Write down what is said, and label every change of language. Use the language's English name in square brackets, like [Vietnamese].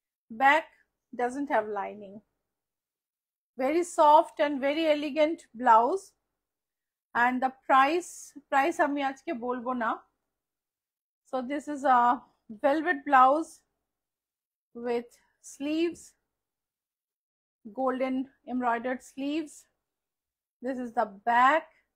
[English] Back doesn't have lining. Very soft and very elegant blouse. And the price [Bangla] আমি আজকে বলবো না। [English] So this is a velvet blouse with sleeves, golden embroidered sleeves. This is the back.